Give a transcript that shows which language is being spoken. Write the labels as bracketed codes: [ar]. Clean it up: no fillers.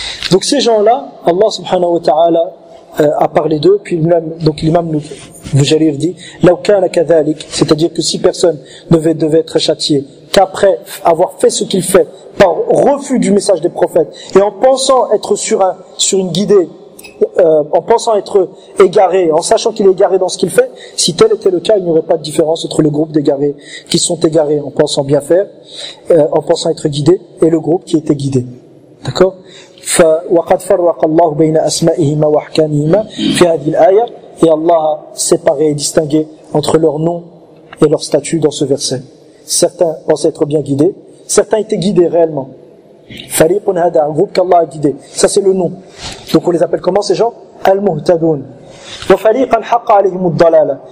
[fr] Donc ces gens-là, Allah subhanahu wa ta'ala a parlé d'eux, puis même, donc l'imam Jarir dit, c'est-à-dire que si personne devait être châtié, qu'après avoir fait ce qu'il fait, par refus du message des prophètes, et en pensant être sur une guidée, en pensant être égaré, en sachant qu'il est égaré dans ce qu'il fait, si tel était le cas, il n'y aurait pas de différence entre le groupe d'égarés qui sont égarés en pensant bien faire, en pensant être guidé, et le groupe qui était guidé. D'accord ? [ar] وقد فرق الله بين أسمائهما وأحكامهما في هذه الآية. [fr] Et Allah a séparé et distingué entre leur nom et leur statut dans ce verset. Certains pensaient être bien guidés, certains étaient guidés réellement. [ar] فريقٌ هذا, [fr] un groupe qu'Allah a guidé. Ça c'est le nom. Donc on les appelle comment ces gens? المهتدون. [ar] وفريقٌ حق عليهم الضلالة.